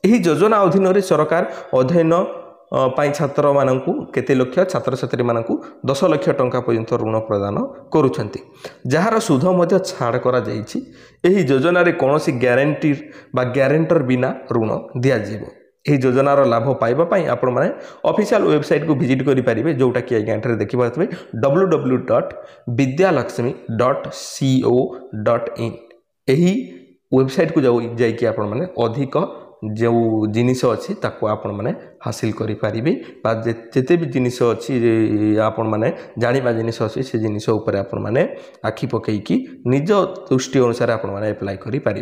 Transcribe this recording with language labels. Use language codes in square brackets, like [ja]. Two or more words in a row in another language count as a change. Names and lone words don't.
[or] ଏହି ଯୋଜନା ଅଧୀନରେ ସରକାର ଅଧ୍ୟୟନ ପାଇଁ ଛାତ୍ରମାନଙ୍କୁ କେତେ ଲକ୍ଷ ଛାତ୍ରଛାତ୍ରୀମାନଙ୍କୁ 10 ଲକ୍ଷ ଟଙ୍କା ପର୍ଯ୍ୟନ୍ତ ଋଣ ପ୍ରଦାନ କରୁଛନ୍ତି, ଯାହାର ସୁଧ ମଧ୍ୟ ଛାଡ଼ କରାଯାଇଛି। ଏହି ଯୋଜନାରେ କୌଣସି ଗ୍ୟାରେଣ୍ଟି ବା ଗ୍ୟାରେଣ୍ଟର ବିନା ଋଣ ଦିଆଯିବ। ଏହି ଯୋଜନାର ଲାଭ ପାଇବା ପାଇଁ ଆପଣମାନେ ଅଫିସିଆଲ ୱେବସାଇଟ୍କୁ ଭିଜିଟ୍ କରିପାରିବେ, ଯେଉଁଟାକି ଆଜ୍ଞା ଏଠାରେ ଦେଖିପାରୁଥିବେ www.vidyalaxmi.co.in। ଏହି ୱେବସାଇଟ୍କୁ ଯାଇକି ଆପଣମାନେ ଅଧିକ ଯେଉଁ ଜିନିଷ ଅଛି ତାକୁ ଆପଣମାନେ ହାସିଲ କରିପାରିବେ, ବା ଯେତେ ବି ଜିନିଷ ଅଛି ଆପଣମାନେ ଜାଣିବା ଜିନିଷ ଅଛି ସେ ଜିନିଷ ଉପରେ ଆପଣମାନେ ଆଖି ପକାଇକି ନିଜ ଦୃଷ୍ଟି ଅନୁସାରେ ଆପଣମାନେ ଆପ୍ଲାଏ କରିପାରିବେ।